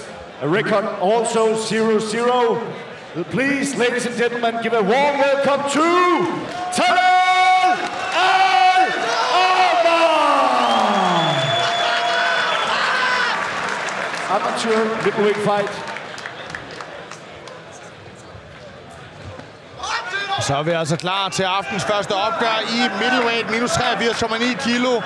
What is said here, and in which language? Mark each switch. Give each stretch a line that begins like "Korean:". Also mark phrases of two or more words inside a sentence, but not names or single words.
English: A record also 0-0. Please, ladies and gentlemen, give a warm welcome to Talal Al-Omar! Amateur middleweight fight.
Danish: Så er vi altså klar til aftens første opgør i middleweight, minus 83,9 kilo.